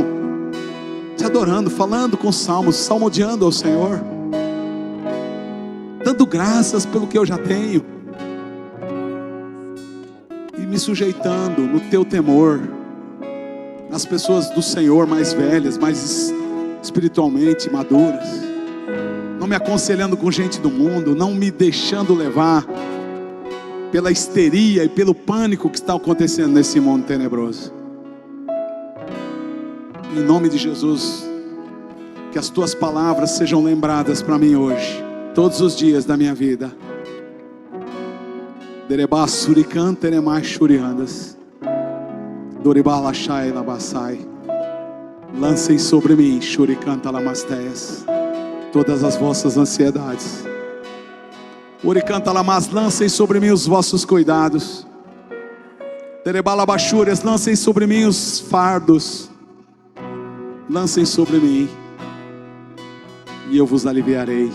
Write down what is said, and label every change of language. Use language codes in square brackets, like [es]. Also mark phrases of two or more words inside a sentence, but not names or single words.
[pt] Te adorando, falando com salmos, salmodiando ao Senhor, dando graças pelo que eu já tenho, e me sujeitando no teu temor, nas pessoas do Senhor mais velhas, mais espiritualmente maduras, não me aconselhando com gente do mundo, não me deixando levar pela histeria e pelo pânico que está acontecendo nesse mundo tenebroso. Em nome de Jesus, que as tuas palavras sejam lembradas para mim hoje, todos os dias da minha vida. Derebá surican teremai shuriandas, doribá lachai labassai. Lancem sobre mim, shurican talamasteias, todas as vossas ansiedades. Uricanta lamas, lancem sobre mim os vossos cuidados. Terebalabachúrias, lancem sobre mim os fardos. Lancem sobre mim, e eu vos aliviarei.